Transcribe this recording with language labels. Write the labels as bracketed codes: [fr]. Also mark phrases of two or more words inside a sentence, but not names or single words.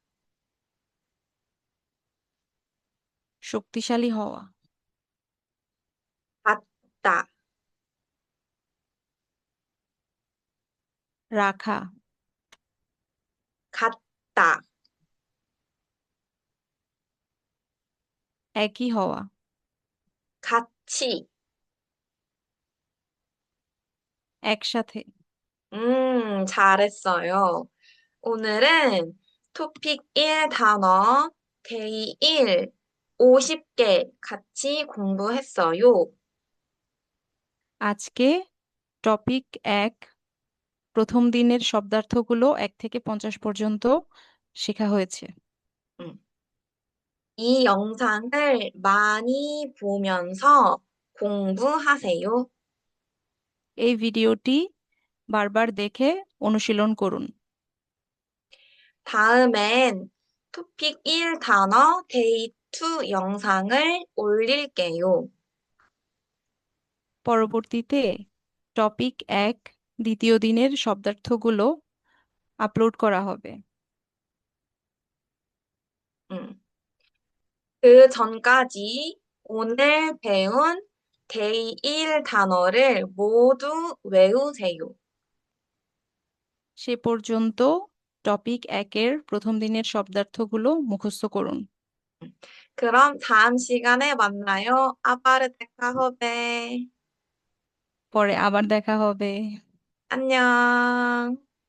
[bn] শক্তিশালী হওয়া, [ko] 받다, [bn] রাখা, [ko] 같다, [bn] একই হওয়া, [ko] 같이. [bn] একসাথে। [ko] 잘했어요. 오늘은 토픽 1 단어, 데이 1, 50개 같이 공부했어요. [bn] আজকে টপিক 1 প্রথম দিনের শব্দার্থগুলো 1 থেকে 50 পর্যন্ত শেখা হয়েছে। [ko] 음, 이 영상을 많이 보면서 공부하세요. [bn] এই ভিডিওটি বারবার দেখে অনুশীলন করুন। [ko] 다음엔 토픽 1 단어, 데이 2 영상을 올릴게요. [bn] পরবর্তীতে টপিক 1 দ্বিতীয় দিনের শব্দার্থগুলো আপলোড করা হবে। [ko] 음. 그 전까지 오늘 배운 데이 1 단어를 모두 외우세요. [bn] সে পর্যন্ত টপিক 1 এর প্রথম দিনের শব্দার্থগুলো মুখস্থ করুন। [ko] 그럼 다음 시간에 만나요. [bn] আবার দেখা হবে. পরে আবার দেখা হবে। [ko] 안녕.